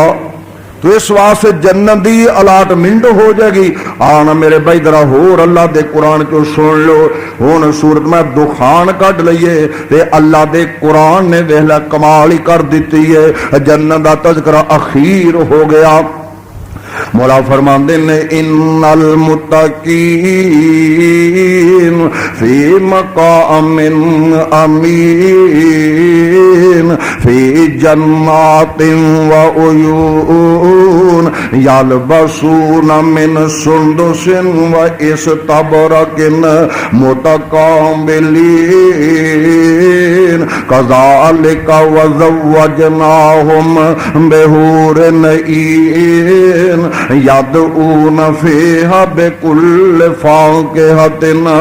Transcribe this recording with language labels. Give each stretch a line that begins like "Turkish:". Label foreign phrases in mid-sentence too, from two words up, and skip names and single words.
Urdu: تو اس واسطے جنت کی الاٹمنٹ ہو جائے گی.
Punjabi: آنا میرے بھائی ذرا ہور اللہ دے قرآن چوں سن لو. ہن سورت میں دخان کڈھ لئیے تے اللہ دے قرآن نے ویکھ لا کمال ہی کر دی ہے.
Urdu: جنت کا تذکرہ اخیر ہو گیا. مولا فرماتے نے
Arabic: إن المتقين في مقام أمين في جنات وعيون يلبسون من سندس وإستبرق متقابلين كذلك وزوجناهم بحور عين يدعون فيها بكل فاكهة